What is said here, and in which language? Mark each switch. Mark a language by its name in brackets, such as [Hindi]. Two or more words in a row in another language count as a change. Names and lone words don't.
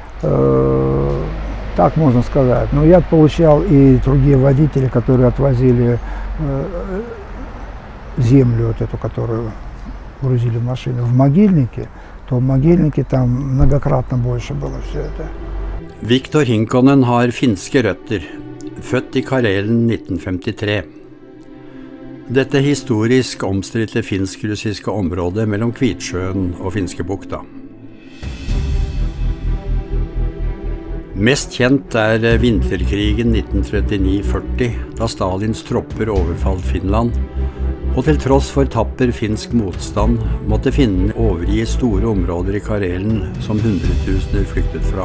[Russian] Так можно сказать. Но я получал и другие водители, которые отвозили землю, вот эту, которую грузили в машины, в могильнике, то в могильнике там многократно больше было все это. [Norwegian] Viktor Hinkonen har finske røtter, født i Karelen 1953. Dette historisk omstridte finsk-russiske området mellom Kvitsjøen og Finskebukta. Mest kjent vinterkrigen 1939-40, da Stalins tropper overfalt Finland, og til tross for tapper finsk motstand måtte finnene overgi store områder i Karelen som hundretusener flyktet fra.